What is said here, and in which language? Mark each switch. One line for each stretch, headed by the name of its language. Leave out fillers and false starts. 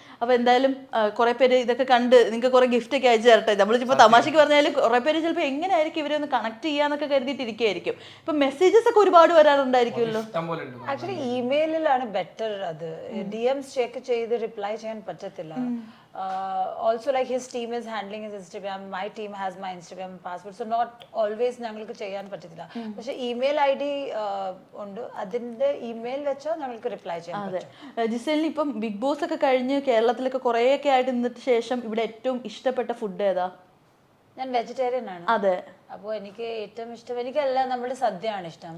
Malayalam: അപ്പൊ എന്തായാലും കുറെ പേര് ഇതൊക്കെ കണ്ട് നിങ്ങൾക്ക് കുറെ ഗിഫ്റ്റ് ഒക്കെ അയച്ചു തരട്ടെ. നമ്മളിപ്പോ തമാശക്ക് പറഞ്ഞാലും കുറെ പേര് ചിലപ്പോ എങ്ങനെയായിരിക്കും ഇവരെ ഒന്ന് കണക്ട് ചെയ്യാന്നൊക്കെ കരുതിയിട്ടിരിക്കുകയായിരിക്കും. ഇപ്പൊ മെസ്സേജസ് ഒക്കെ ഒരുപാട് വരാറുണ്ടായിരിക്കുമല്ലോ. Actually ഇമെയിലിലാണ് better. അത് DMs ചെക്ക് ചെയ്ത് റിപ്ലൈ ചെയ്യാൻ പറ്റത്തില്ല.
English: Also like his team is handling his Instagram, my team has my Instagram password, so not always
Malayalam: ഞങ്ങൾക്ക് ചെയ്യാൻ പറ്റത്തില്ല. പക്ഷെ ഇമെയിൽ ID ഉണ്ട്, അതിന്റെ ഇമെയിൽ വെച്ചോ ഞങ്ങൾക്ക് റിപ്ലൈ ചെയ്യാൻ പറ്റും. ജിസേലിന് ഇപ്പം ബിഗ് ബോസ് ഒക്കെ കഴിഞ്ഞ് കേരളത്തിലൊക്കെ കുറേയൊക്കെ ആയിട്ട് നിന്നിട്ട് ശേഷം ഇവിടെ ഏറ്റവും ഇഷ്ടപ്പെട്ട ഫുഡ് ഏതാ? ഞാൻ വെജിറ്റേറിയൻ ആണ്. അതെ. അപ്പൊ എനിക്ക് ഏറ്റവും ഇഷ്ടം, എനിക്കെല്ലാം നമ്മുടെ സദ്യയാണ് ഇഷ്ടം.